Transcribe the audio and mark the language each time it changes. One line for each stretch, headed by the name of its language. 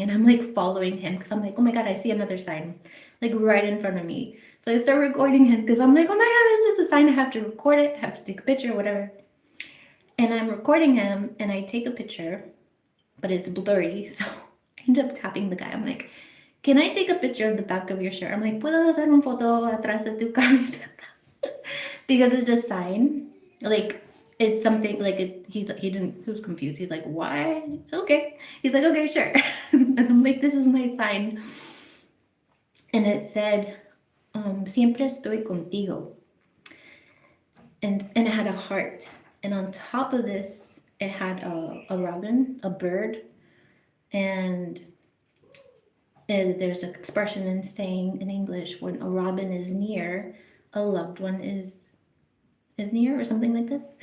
English: And I'm like following him because I'm like, oh my God, I see another sign, like right in front of me. So I start recording him because I'm like, oh my God, this is a sign. I have to record it. I have to take a picture, whatever. And I'm recording him, and I take a picture, but it's blurry. So I end up tapping the guy. I'm like, can I take a picture of the back of your shirt? I'm like,
Spanish: ¿puedo hacer un foto atrás de tu camiseta?
English: Because it's a sign, like it's something like he was confused. He's like, why? Okay. He's like, okay, sure. And I'm like, this is my sign. And it said,
Spanish: siempre estoy contigo.
English: And it had a heart. And on top of this, it had a robin, a bird. And there's an expression in saying in English, when a robin is near, a loved one is near, or something like this.